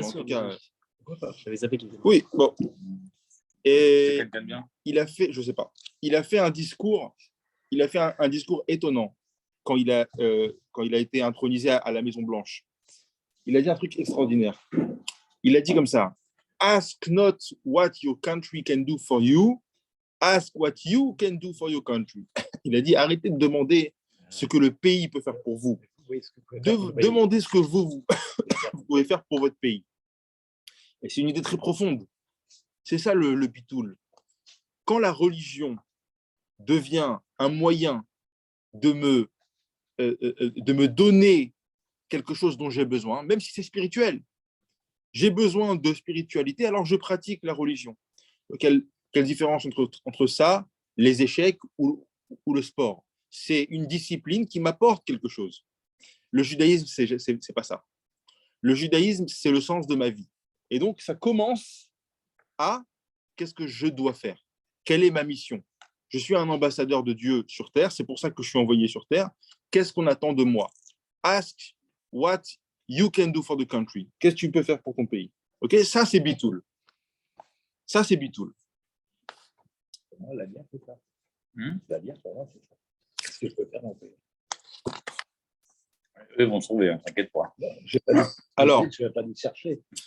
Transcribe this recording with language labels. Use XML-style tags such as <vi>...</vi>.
<fr>mais en sûr. tout cas. Pourquoi pas? J'avais zappé qu'il était mort. Oui, bon. C'est Et quelqu'un de bien. il a fait, je ne sais pas, il a fait un discours, un discours étonnant quand il a été intronisé à la Maison Blanche. Il a dit un truc extraordinaire.</fr> <en>Il a dit comme ça: Ask not what your country can do for you, ask what you can do for your country.</en> <fr>Il a dit: arrêtez de demander ce que le pays peut faire pour vous. Demandez ce que vous pouvez faire pour votre pays. Et c'est une idée très profonde. C'est ça le bitoul. Quand la religion devient un moyen de me donner quelque chose dont j'ai besoin, même si c'est spirituel, j'ai besoin de spiritualité, alors je pratique la religion. Quelle différence entre ça, les échecs ou le sport? C'est une discipline qui m'apporte quelque chose. Le judaïsme, c'est pas ça. Le judaïsme, c'est le sens de ma vie. Et donc, ça commence à qu'est-ce que je dois faire? Quelle est ma mission? Je suis un ambassadeur de Dieu sur terre, c'est pour ça que je suis envoyé sur terre. Qu'est-ce qu'on attend de moi?</fr> <en>Ask what you can do for the country.</en> <fr>Qu'est-ce que tu peux faire pour ton pays? Ok, ça c'est bitoul. Ça c'est bitoul. La bière, c'est ça. Hmm. La bière, pour moi, c'est ça. Qu'est-ce que je peux faire dans le pays? Eux vont trouver, hein, t'inquiète pas. Alors, je ne vais pas les chercher.</fr>